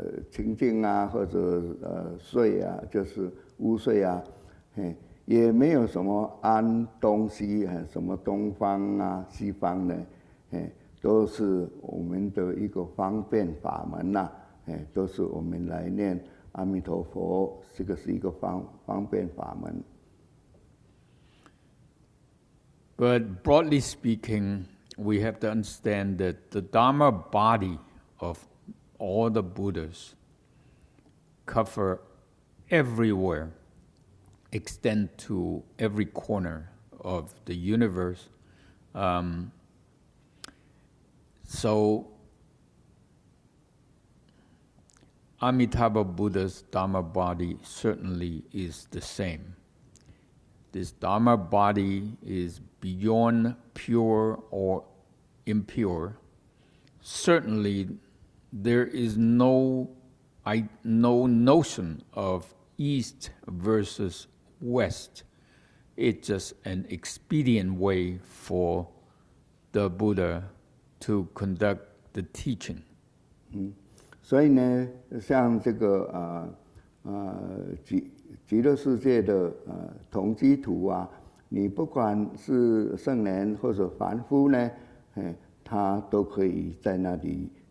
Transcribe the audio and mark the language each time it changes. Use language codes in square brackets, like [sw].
[zh] 清净或者碎就是污秽也没有什么安东西什么东方西方的都是我们的一个方便法门都是我们来念阿弥陀佛，这个是一个方便法门。 [en] But broadly speaking, we have to understand that the Dharma body of all the Buddhas cover everywhere, extend to every corner of the universe. So Amitabha Buddha's Dharma body certainly is the same. This Dharma body is beyond pure or impure. Certainly, there is no notion of East versus West. It's just an expedient way for the Buddha to conduct the teaching. [zh] 所以呢，像这个极乐世界的同居土你不管是圣人或者凡夫呢，他都可以在那里。